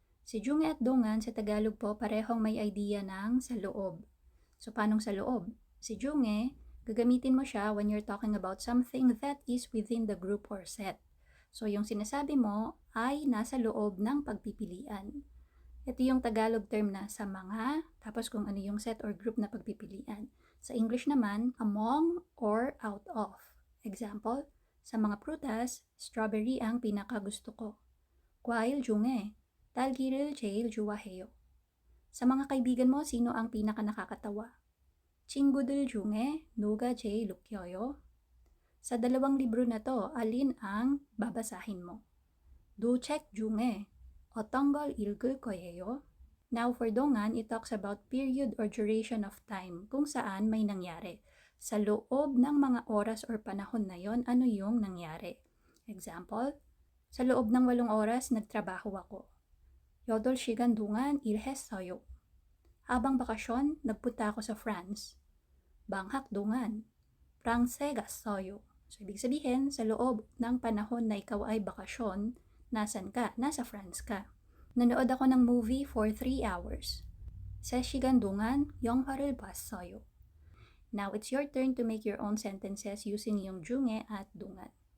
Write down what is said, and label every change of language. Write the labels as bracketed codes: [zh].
[tl] Si junge at dungan sa Tagalog po parehong may idea ng sa loob. So, paanong sa loob? Si junge, gagamitin mo siya [en] when you're talking about something that is within the group or set. [tl] So, yung sinasabi mo ay nasa loob ng pagpipilian. Ito yung Tagalog term na sa mga, tapos kung ano yung set or group na pagpipilian. Sa English naman, [en] among or out of. [tl] Example, sa mga prutas, strawberry ang pinakagusto ko. [ko] 과일 중에 딸기를 제일 좋아해요. [tl] Sa mga kaibigan mo, sino ang pinaka nakakatawa? [ko] 친구들 중에 누가 제일 웃겨요? [tl] Sa dalawang libro na to, alin ang babasahin mo? [ko] 두 책 중에 어떤 걸 읽을 거예요? [en] Now for dongan, it talks about period or duration of time, [tl] kung saan may nangyari. Sa loob ng mga oras or panahon na yon, ano yung nangyari? Example, sa loob ng 8 oras, nagtrabaho ako. [ko] 8시간 동안 일했어요. [tl] Habang bakasyon, nagpunta ako sa France. [ko] 방학 동안 프랑스에 갔어요. [tl] So, ibig sabihin, sa loob ng panahon na ikaw ay bakasyon, nasan ka? Nasa France ka. Nanood ako ng movie for 3 hours. [ko] 3시간 동안 영화를 봤어요. [en] Now, it's your turn to make your own sentences using yung junge at dungan.